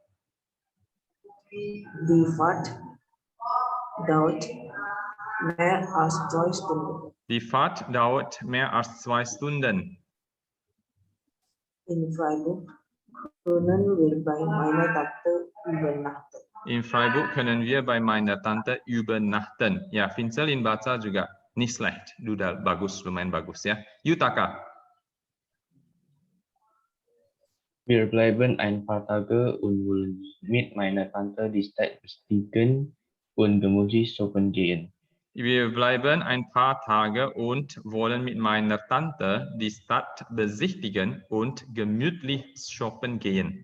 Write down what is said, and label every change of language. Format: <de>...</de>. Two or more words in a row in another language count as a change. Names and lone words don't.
<de>Die Fahrt dauert mehr als 2 Stunden. Die Fahrt dauert mehr als 2 Stunden. In Freiburg können wir bei meiner Tante übernachten. In Freiburg können wir bei meiner Tante übernachten.</de> <id>Ya, Vincelin baca juga</id> <de>nicht schlecht.</de> <id>Udah bagus, lumayan bagus ya. Yutaka.</id> <de>Wir bleiben ein paar Tage und wollen mit meiner Tante die Stadt bestiegen und Gemüse shoppen gehen. Wir bleiben ein paar Tage und wollen mit meiner Tante die Stadt besichtigen und gemütlich shoppen gehen.</de>